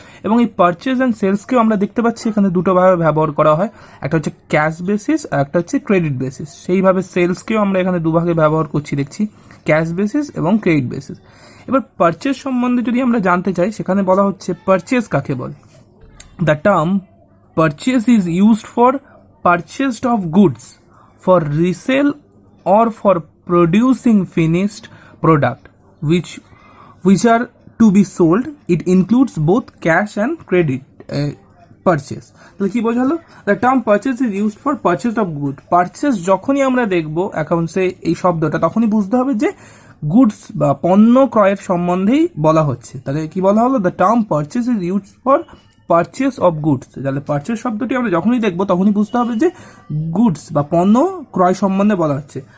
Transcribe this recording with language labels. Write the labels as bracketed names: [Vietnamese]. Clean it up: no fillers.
[Bangla] এবং এই purchase and সেলসকেও আমরা দেখতে পাচ্ছি এখানে দুটোভাবে ব্যবহার করা হয়, একটা হচ্ছে ক্যাশ বেসিস আর একটা হচ্ছে ক্রেডিট বেসিস। সেইভাবে সেলসকেও আমরা এখানে দুভাগে ব্যবহার করছি দেখছি, ক্যাশ বেসিস এবং ক্রেডিট বেসিস। এবার পারচেজ সম্বন্ধে যদি আমরা জানতে চাই, সেখানে বলা হচ্ছে পারচেজ কাকে বলে। [English] The term purchase is used for purchased of goods for resale or for producing finished product which are to be sold. It includes both cash and credit purchase. [Bangla] তাহলে কি বোঝালো? [English] The term purchase is used for purchase of good. [Bangla] Purchase যখনই আমরা দেখবো অ্যাকাউন্টসে এই শব্দটা, তখনই বুঝতে হবে যে গুডস বা পণ্য ক্রয়ের সম্বন্ধেই বলা হচ্ছে। তাহলে কি বলা হলো? [English] The term purchase is used for purchase of goods. [Bangla] তাহলে পারচেস শব্দটি আমরা যখনই দেখবো তখনই বুঝতে হবে যে গুডস বা পণ্য ক্রয় সম্বন্ধে বলা হচ্ছে।